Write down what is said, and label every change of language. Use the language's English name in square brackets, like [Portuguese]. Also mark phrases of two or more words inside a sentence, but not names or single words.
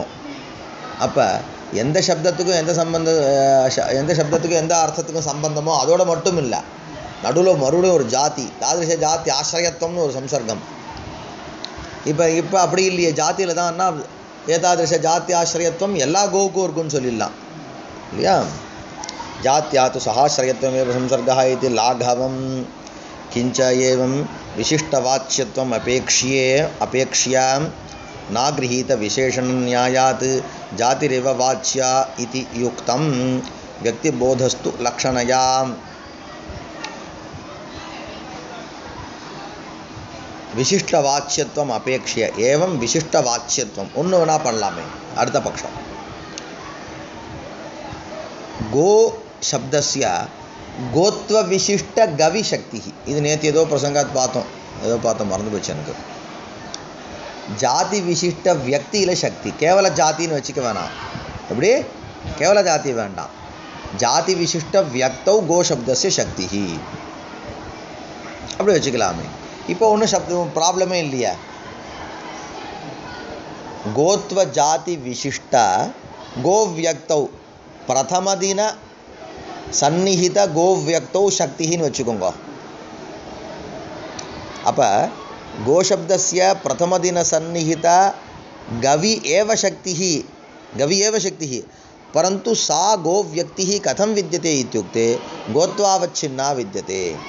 [Tamil] அப்போ எந்த சப்தத்துக்கும் எந்த சப்தத்துக்கும் எந்த அர்த்தத்துக்கும் சம்பந்தமோ அதோட மட்டும் இல்லை, நடுவில் மறுபடியும் ஒரு ஜாதி, தாதிருஷ ஜாதி ஆசிரயத்துவம்னு ஒரு சம்சர்க்கம். இப்போ அப்படி இல்லையே, ஜாத்தியில் தான்னா ஏதாதிருஷ ஜாத்தி ஆசிரயத்துவம் எல்லா கோவுக்கும் இருக்குன்னு சொல்லிடலாம் இல்லையா. [Sanskrit] जात्या तु सहाश्रयत्वमेव संसर्गः इति लाघवं। किंच एवं विशिष्टवाच्यत्वम् अपेक्ष्य नागृहीत विशेषणन्यायात् जातिरेव वाच्या इति युक्तं। व्यक्तिबोधस्तु लक्षणया। विशिष्टवाच्यत्वम् अपेक्ष्य एवं विशिष्टवाच्यत्वम् [Tamil] ஒன்று வேணா பண்ணலாமே. அடுத்த பட்சம் [Sanskrit] गो शब्दस्य गोत्व विशिष्ट गवि शक्ति. [Tamil] இது நேற்று ஏதோ பிரசங்காத் பார்த்தோம் மறந்து போச்சு எனக்கு. ஜாதி விசிஷ்ட வியக்தியில சக்தி, கேவல ஜாத்தின்னு வச்சுக்க வேணாம். எப்படி கேவல ஜாதி வேண்டாம், [Sanskrit] जाति विशिष्ट व्यक्तौ गो शब्दस्य शक्ति [Tamil] அப்படி வச்சுக்கலாமே. இப்போ ஒன்றும் சப்தம் ப்ராப்ளமே இல்லையா. [Sanskrit] गोत्व जाति विशिष्ट गो व्यक्तौ प्रथम दिन सन्निहित गो व्यक्तौ शक्ति वच्चुकोंग. अब गो शब्दस्य प्रथम दिन सन्निहित गवि एव शक्ति परंतु सा गो व्यक्ति कथं विद्यते इत्युक्ते गोत्वावच्छिन्ना विद्यते.